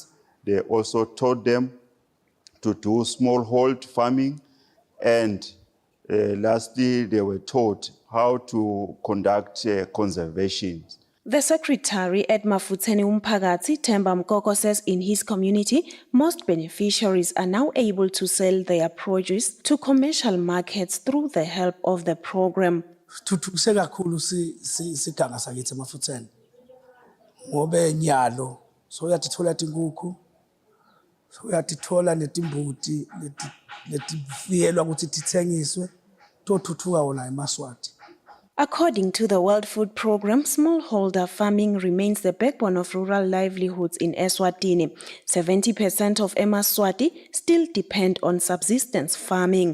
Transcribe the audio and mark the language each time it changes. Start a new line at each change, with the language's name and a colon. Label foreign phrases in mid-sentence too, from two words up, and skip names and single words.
English: They also taught them to do smallhold farming, and lastly, they were taught how to conduct conservation. The secretary at Mafutseni Umphakathi, Themba Mkoko, says in his community, most beneficiaries are now able to sell their produce to commercial markets through the help of the program.
Swati: Thuthukise kakhulu siganga sakithi Mafutseni ngobe nyalo so uyatithola tinkukhu so uyatithola netimbuti letifiyelwa ukuthi tithengiswe tothuthuka wona eMaswati.
English: According to the World Food Programme, smallholder farming remains the backbone of rural livelihoods in Eswatini. 70% of Emaswati still depend on subsistence farming.